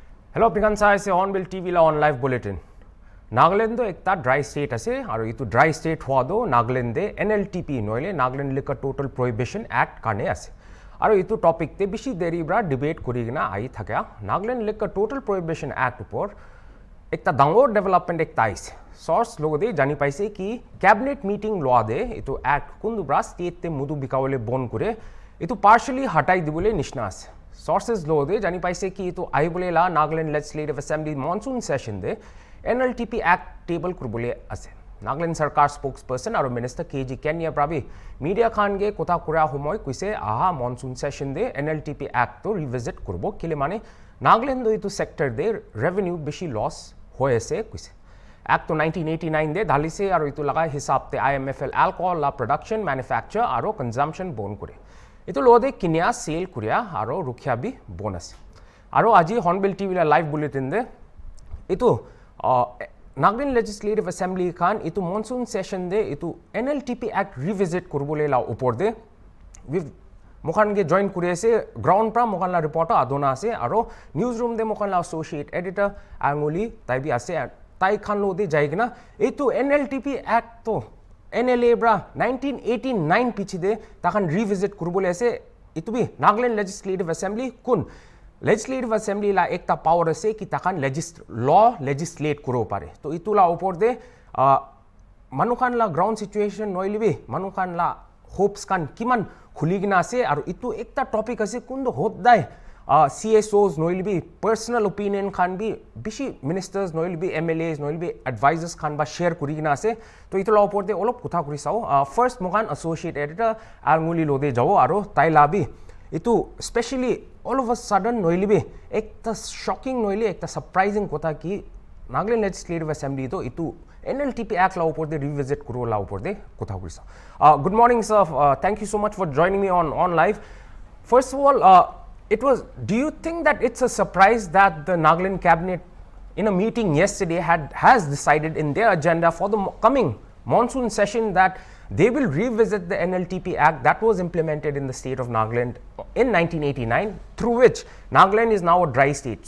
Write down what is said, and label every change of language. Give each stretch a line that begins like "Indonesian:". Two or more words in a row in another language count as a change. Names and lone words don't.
Naga Pidgin: Hello, apni sai ase HornbillTV la
English: on live bulletin.
Naga Pidgin: Nagaland do ekta
English: dry state
Naga Pidgin: ase aru itu
English: dry state
Naga Pidgin: hua do Nagaland de NLTP noile Nagaland Liquor Total Prohibition Act kane ase. Aru itu topic te bishi deri bra debate kurigina ai thakya. Nagaland Liquor Total Prohibition Act upor ekta dangor development ekta aise. Source logo de jani paise ki
English: cabinet meeting
Naga Pidgin: law de itu act kundu bra state te mudu bikawale bon kure itu partially hatai dibole nishna ase. Sources logo de jani paise ki itu aibole la Nagaland Legislative Assembly
English: monsoon session
Naga Pidgin: de NLTP Act table kurbole ase. Nagaland Sarkar spokesperson aru Minister KG Kenya Prabi media khan ge kotha kura homoy kuise aha
English: monsoon session
Naga Pidgin: de NLTP Act to revisit kurbo kile mane Nagaland do itu sector de revenue bishi loss hoye ase kuise. Act to 1989 de dhalise aru itu laga hisab te IMFL alcohol la
English: production manufacture
Naga Pidgin: aru consumption bon kure. Itu lode kinya sale kuria aro rukhya bi bonus aro aji Hornbill TV la
English: live bulletin
Naga Pidgin: de itu Nagaland Legislative Assembly khan itu
English: monsoon session
Naga Pidgin: de itu NLTP Act revisit kurbole la upor de mokhan ge join kuri ase ground pra mokhan la reporter adona ase aro newsroom de mokhan la
English: associate editor
Naga Pidgin: anguli tai bi ase tai khan lo de jaigina itu NLTP Act to NLA bra 1989 pichide takhan revisit kurbole ase itu bi Nagaland Legislative Assembly kun Legislative Assembly la ekta power ase ki takhan law legislate kuro pare to itu la upor de manukhan la
English: ground situation
Naga Pidgin: noilibi manukhan la hopes kan kiman khuligina ase aru itu ekta topic ase kundo hodai CSOs noilibi
English: personal opinion
Naga Pidgin: khan bi bishi ministers noilibi MLAs noilibi advisors khan ba share kurigina ase to itu la upor de olop kotha kuri sao first mogan
English: associate editor
Naga Pidgin: anguli lode jao aro tai labi itu
English: especially all of a sudden
Naga Pidgin: noilibi ekta shocking noili ekta surprising kotha ki Nagaland Legislative Assembly to itu NLTP Act la upor de revisit kuro la upor de kotha kuri sao
English: good morning sir thank you so much for joining me on live. First of all do you think that it's a surprise that the Nagaland cabinet in a meeting yesterday has decided in their agenda for the coming monsoon session that they will revisit the NLTP Act that was implemented in the state of Nagaland in 1989 through which Nagaland is now a dry state.